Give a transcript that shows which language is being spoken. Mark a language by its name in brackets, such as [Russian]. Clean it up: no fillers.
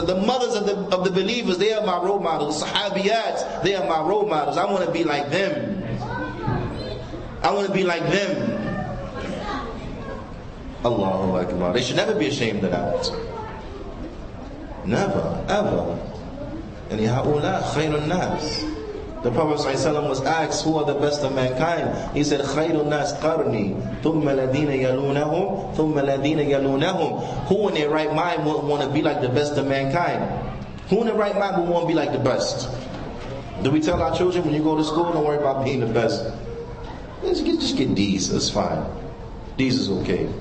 [English] The mothers of the believers, they are my role models. Sahabiyat, they are my role models. I want to be like them. I want to be like them. Allahu Akbar. They should never be ashamed of that. Never, ever. [Arabic] And هؤلاء خير الناس. [English] The Prophet ﷺ was asked, who are the best of mankind? He said, [Arabic] خير الناس قرني ثم الذين يلونهم [English] ثم الذين يلونهم. Who in their right mind would want to be like the best of mankind? Who in their right mind would want to be like the best? Do we tell our children, when you go to school, don't worry about being the best? Just get D's, that's fine. D's is okay.